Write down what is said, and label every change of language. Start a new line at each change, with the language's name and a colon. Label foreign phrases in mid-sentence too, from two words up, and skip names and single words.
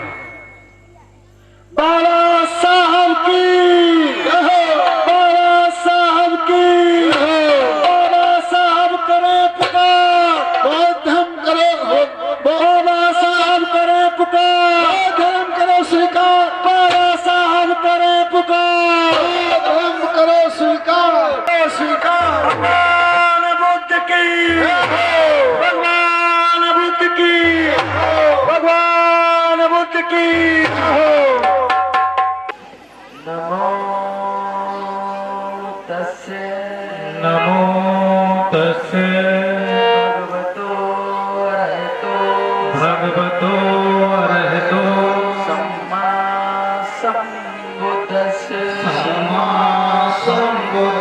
Hindi: बाबा साहब की, बाबा साहब की, बाबा साहब करे पुकार, धर्म करो, बाबा साहब करे पुकार, धर्म करो स्वीकार, बाबा साहब करे पुकार, धर्म करो स्वीकार, स्वीकार। भगवान बुद्ध की, भगवान बुद्ध की, भगवान बुद्ध की।
Pali: नमो तस्से, नमो तस्से भगवतो अरहतो, भगवतो अरहतो सम्मा संबुद्धस्से, सम्मा संबुद्धस्से।